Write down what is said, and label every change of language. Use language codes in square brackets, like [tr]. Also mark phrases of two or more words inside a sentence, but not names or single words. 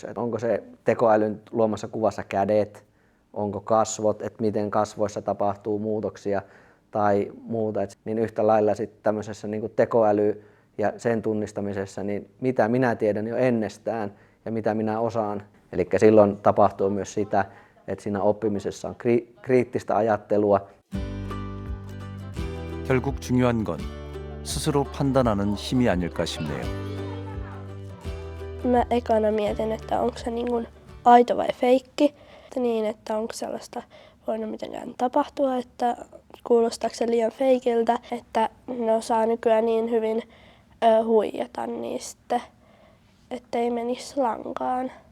[fi] Että onko se tekoälyn luomassa kuvassa kädet, onko kasvot, että miten kasvoissa tapahtuu muutoksia tai muuta. Niin yhtä lailla sitten tämmöisessä niin kuin tekoäly ja sen tunnistamisessa, niin mitä minä tiedän jo ennestään ja mitä minä osaan. Eli silloin tapahtuu myös sitä, että siinä oppimisessa on kriittistä ajattelua. [ko] 결국 중요한 건 스스로 판단하는 힘이 아닐까 싶네요. [fi] Mä ekana mietin, että onko se niin kuin aito vai feikki. Niin, että onko sellaista voinut mitenkään tapahtua, että kuulostaako se liian feikiltä, että ne osaa nykyään niin hyvin huijata niistä, ettei menisi lankaan.